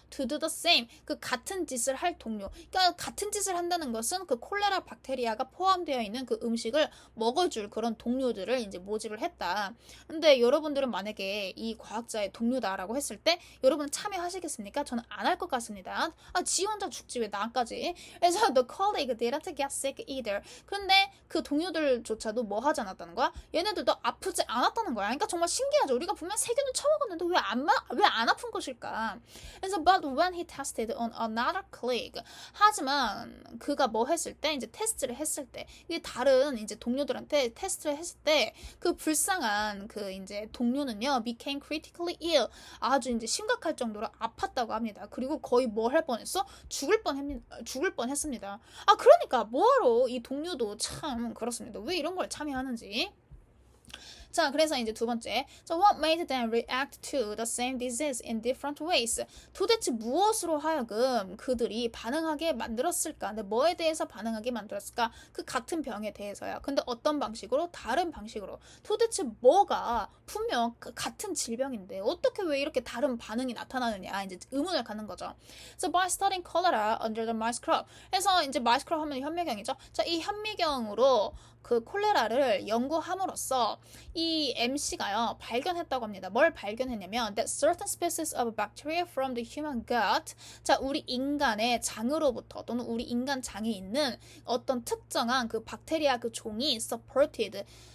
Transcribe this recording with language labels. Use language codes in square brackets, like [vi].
[en] To do the same, [ko] 그 같은 짓을 할 동료. 그러니까 같은 짓을 한다는 것은 그 콜레라 박테리아가 포함되어 있는 그 음식을 먹어줄 그런 동료들을 이제 모집을 했다. 근데 여러분들은 만약에 이 과학자의 동료다라고 했을 때 여러분 참여하시겠습니까? 저는 안 할 것 같습니다. 지 혼자 죽지 왜 나까지. 그래서 [en] the colleague didn't get sick either. [ko] 그런데 그 동료들조차도 뭐 하지 않았다는 거야? 얘네들도 아프지 않았다는 거야. 그러니까 정말 신기하죠. 우리가 분명 세균을 처먹었는데 왜 안 아픈 것일까? 그래서 [en] but when he tested on another colleague, [ko] 하지만 그가 뭐 했을 때 이제 테스트를 했을 때, 이 다른 이제 동료들한테 테스트를 했을 때 그 불쌍한 그 이제 동료는요 [en] became critically ill, [ko] 아주 이제 심각할 정도로 아팠다고 합니다. 그리고 거의 뭐 할 뻔했어? 죽을 뻔했습니다. 그러니까 뭐하러 이 동료도 참 그렇습니다. 왜 이런 걸 참여하는지. 자, 그래서 이제 두 번째. [en] So what made them react to the same disease in different ways? [ko] 도대체 무엇으로 하여금 그들이 반응하게 만들었을까? 근데 뭐에 대해서 반응하게 만들었을까? 그 같은 병에 대해서요. 근데 어떤 방식으로? 다른 방식으로. 도대체 뭐가 분명 같은 질병인데 어떻게 왜 이렇게 다른 반응이 나타나느냐? 이제 의문을 갖는 거죠. [en] So by studying cholera under the microscope. [ko] 그래서 이제 microscope 하면 현미경이죠. 자, 이 현미경으로 그 콜레라를 연구함으로써 이 MC가요 발견했다고 합니다. 뭘 발견했냐면 [en] that certain species of bacteria from the human gut, [ko] 자, 우리 인간의 장으로부터 또는 우리 인간 장에 있는 어떤 특정한 그 박테리아 그 종이 supported,